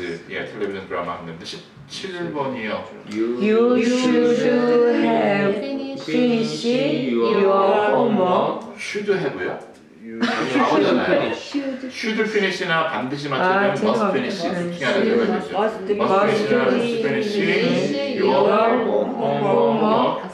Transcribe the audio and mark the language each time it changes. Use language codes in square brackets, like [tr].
[ko] 예, 텔레비전 드라마 했는데 17번이요. [en] You should have finished your homework. [ko] should have 요? 과거잖아요. should finish 나 반드시 맞추면 must finish 이렇게 하는 데가 되죠. [en] must finish your homework